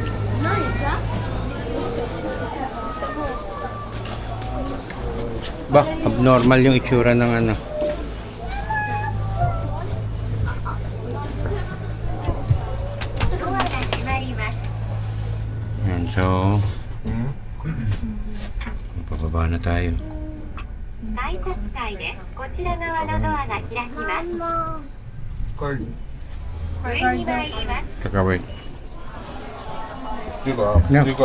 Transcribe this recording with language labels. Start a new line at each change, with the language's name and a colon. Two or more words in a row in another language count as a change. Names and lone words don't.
Filipino: Ba, abnormal yung itsura ng ano. Ayan, so pababa na tayo.
Japanese: 大国際でこちら側のドアが開きます Cardi. 上に参ります
Filipino: Teka, wait. Di ba? No. Di ba?